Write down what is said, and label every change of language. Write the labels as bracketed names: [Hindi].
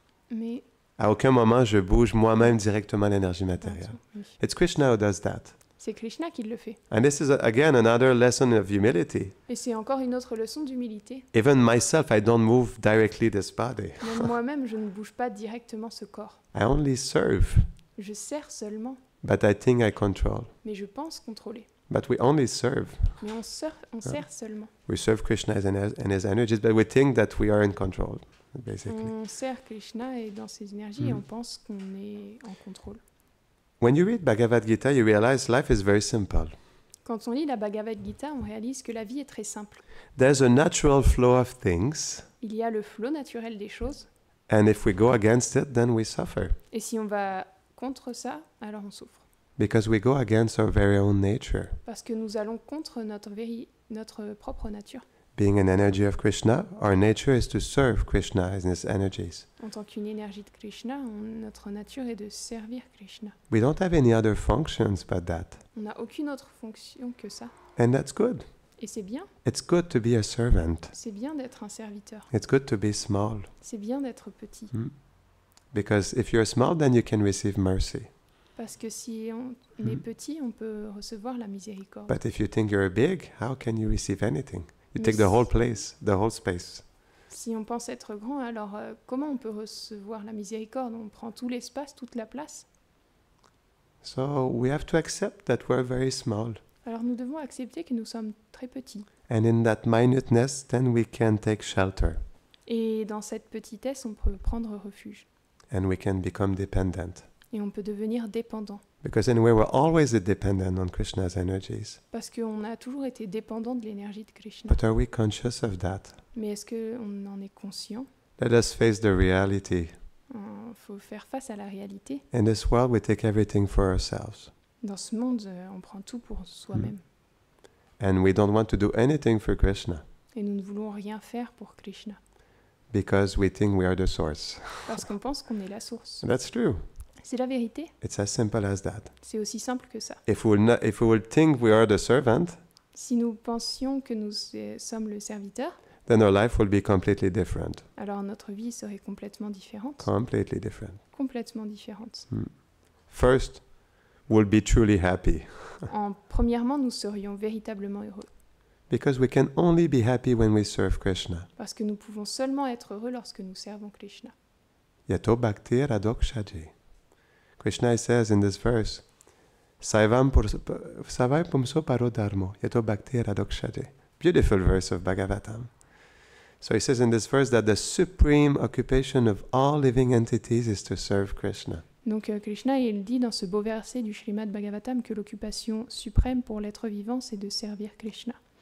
[French] Mais à aucun moment je bouge moi-même directement l'énergie matérielle. Oui. [English] It's Krishna who does that. [French] C'est Krishna qui le fait. [English] And this is again another lesson of humility. [French] Et c'est encore une autre leçon d'humilité. [English] Even myself, I don't move directly this body. [French] Même moi-même, je ne bouge pas directement ce corps. [English] I only serve. [French] Je sers seulement. [English] But I think I control. [French] Mais je pense contrôler. [English] But we only serve. [French] Mais on sert seulement. [English] We serve Krishna and his energies, but we think that we are in control, basically. [French] On sert Krishna et dans ses énergies et on pense qu'on est en contrôle. [English] When you read Bhagavad Gita, you realize life is very simple. [French] Quand on lit la Bhagavad Gita, on réalise que la vie est très simple. [English] There's a natural flow of things. [French] Il y a le flot naturel des choses. [English] And if we go against it, then we suffer. [French] Et si on va contre ça, alors on souffre. [English] Because we go against our very own nature. [French] Parce que nous allons contre notre propre nature. [English] Being an energy of Krishna, our nature is to serve Krishna and his energies. [French] En tant qu'une énergie de Krishna, notre nature est de servir Krishna. [English] We don't have any other functions but that. [French] On n'a aucune autre fonction que ça. [English] And that's good. [French] Et c'est bien. [English] It's good to be a servant. [French] C'est bien d'être un serviteur. [English] It's good to be small. [French] C'est bien d'être petit. [English] Because if you're small, then you can receive mercy. [French] Parce que si on est petit, on peut recevoir la miséricorde. [English] But if you think you're big, how can you receive anything? You take the whole place, the whole space. [French] Si on pense être grand, alors comment on peut recevoir la miséricorde? On prend tout l'espace, toute la place. [English] So we have to accept that we're very small. [French] Alors nous devons accepter que nous sommes très petits. [English] And in that minuteness, then we can take shelter. [French] Et dans cette petitesse, on peut prendre refuge. [English] And we can become dependent. [French] Et on peut devenir dépendant. [English] Because anyway, we're always dependent on Krishna's energies. [French] Parce qu'on a toujours été dépendant de l'énergie de Krishna. [English] But are we conscious of that? [French] Mais est-ce qu'on en est conscient? [English] Let us face the reality. [French] Il faut faire face à la réalité. [English] In this world, we take everything for ourselves. [French] Dans ce monde, on prend tout pour soi-même. [English] And we don't want to do anything for Krishna. [French] Et nous ne voulons rien faire pour Krishna. [English] Because we think we are the source. [French] Parce qu'on pense qu'on est la source. [English] That's true. [French] C'est la vérité. [English] It's as simple as that. [French] C'est aussi simple que ça. [English] If we will think we are the servant, [French] si nous pensions que nous sommes le serviteur, [English] then our life will be completely different. [French] Alors notre vie serait complètement différente. [English] Completely different. [French] Complètement différente. [English] First, we'll be truly happy. [French] Premièrement, nous serions véritablement heureux. [English] Because we can only be happy when we serve Krishna. [French] Parce que nous pouvons seulement être heureux lorsque nous servons Krishna. [Sanskrit] Yato bhakti radokshaji. [English] Krishna says in this verse, [Sanskrit] Saivam savai pumso paro dharmo, yato bhakti radokshate. [English] Beautiful verse of Bhagavatam. So he says in this verse that the supreme occupation of all living entities is to serve Krishna. [French] Donc Krishna, il dit dans ce beau verset du Srimad Bhagavatam que l'occupation suprême pour l'être vivant, c'est de servir Krishna.